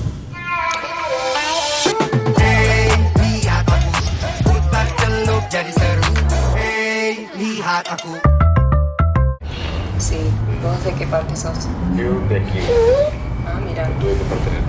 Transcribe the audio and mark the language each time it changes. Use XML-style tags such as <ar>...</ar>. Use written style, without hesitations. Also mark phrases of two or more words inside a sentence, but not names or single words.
<id>Hey, iya bagus. Putar celup jadi seru. buat aku.</id> <es>Sí, ¿vos de qué parte sos? Yo de aquí. Ah, mira. Tú de qué parte eres?</es>